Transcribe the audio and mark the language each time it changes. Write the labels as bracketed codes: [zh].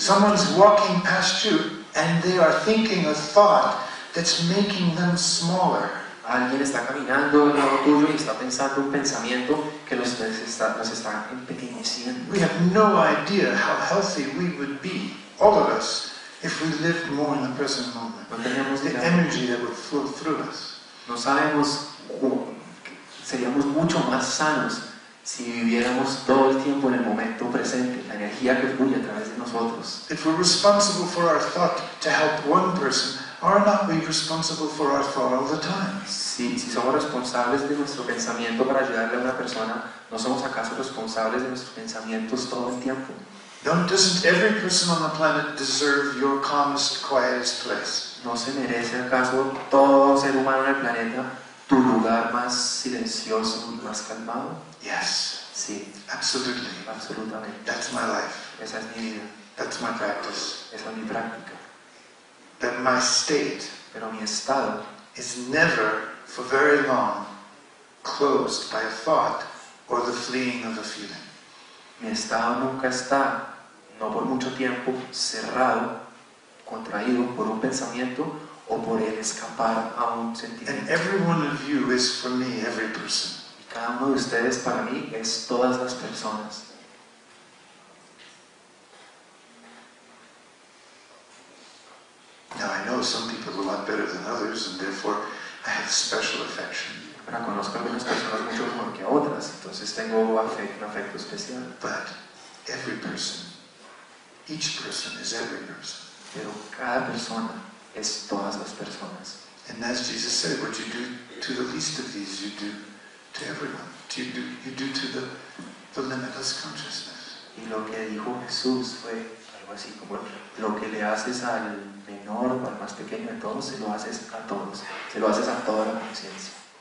[en] Someone's walking past you and they are thinking a thought that's making them smaller. [es] Alguien está caminando al lado tuyo y está pensando un pensamiento que los está empequeñeciendo. [en] We have no idea how healthy we would be, all of us, if we lived more in the present moment. [es] No tenemos [en] The [es] idea. [en] energy that would flow through us. [es] No sabemos seríamos mucho más sanos si viviéramos todo el tiempo en el momento presente, la energía que fluye a través de nosotros. [en] If we're responsible for our thought to help one person, are not we responsible for our thought all the time? [es] Si somos responsables de nuestro pensamiento para ayudarle a una persona, ¿no somos acaso responsables de nuestros pensamientos todo el tiempo? [en] Doesn't every person on the planet deserve your calmest, quietest place? [es] ¿No se merece acaso todo ser humano en el planeta tu lugar más silencioso y más calmado? [en] Yes, [es] Sí, [en] absolutely. [es] absolutamente. [en] That's my life. [es] Esa es mi vida, [en] That's my practice. [es] esa es mi práctica. [en] That my state [es] Pero mi estado [en] is never, for very long, closed by a thought or the fleeing of a feeling. [es] Mi estado nunca está, no por mucho tiempo, cerrado, contraído por un pensamiento o por el escapar a un [en] And [es] sentimiento. [en] every one of you is, for me, every person. [es] Y cada uno de ustedes para mí es todas las personas. [en] Now I know some people a lot better than others, and therefore I have special affection. [es] Ahora conozco a algunas personas mucho mejor que a otras, entonces tengo un afecto especial. [en] But every person, each person is every person. [es] Pero cada persona es todas las personas. [en] And as Jesus said, what you do to the least of these, you do to everyone. You do to the limitless consciousness. [es] Y lo que dijo Jesús fue algo así como lo que le haces al menor o al más pequeño de todos, se lo haces a todos, se lo haces a toda la conciencia.